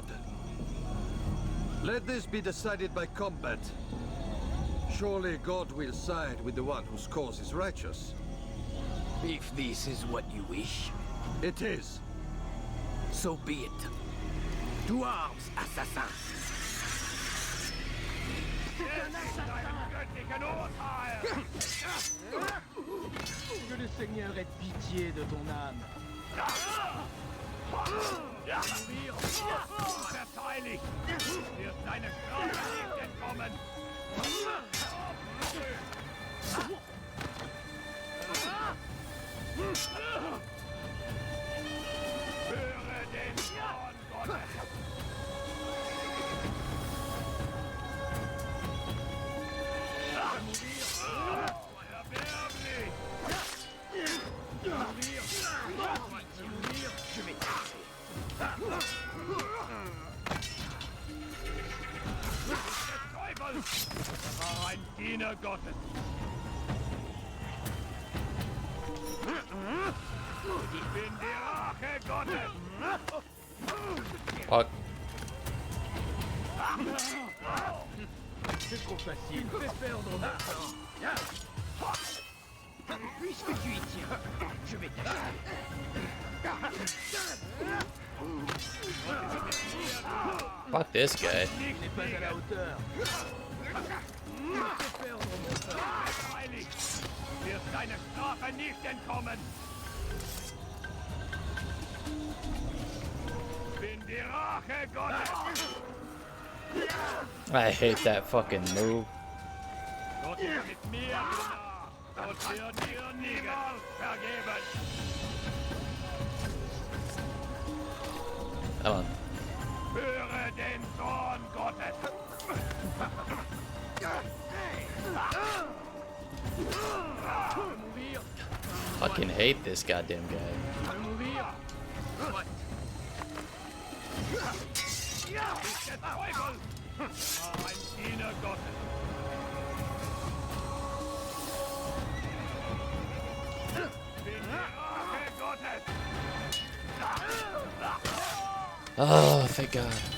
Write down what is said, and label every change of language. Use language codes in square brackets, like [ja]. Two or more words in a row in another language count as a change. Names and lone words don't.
[en] Let this be decided by combat. Surely God will side with the one whose cause is righteous. If this is what you wish, It is. so be it. To arms, assassin. [fr] Que le Seigneur ait pitié de ton âme. Mourir. [de] Verteidigt. Wird seine Strafe nicht entkommen. Höre den Zorn Gottes. Erbärmlich. [fr] Mourir. Je vais [de] Teufel! Er war ein Diener Gottes. Ich bin die Rache Gottes. [en] Fuck. [fr] C'est trop facile. Fais perdre mon temps. Puisque tu y tiens, je vais [en] Fuck this guy. [fr] Il n'est pas à la hauteur. Fais perdre mon temps. [de] Heilig. Wird deine Strafe nicht entkommen. Ich bin die Rache Gottes. [en] I hate that fucking move. [de] Gott ist mit mir nah. Gott wird dir niemals vergeben. [en] Come on. [de] Höre den Zorn Gottes. [en] Fucking hate this goddamn guy. [de] Ist der Teufel. Ein Diener Gottes. Bin die Rache Gottes. [en] Oh, thank God.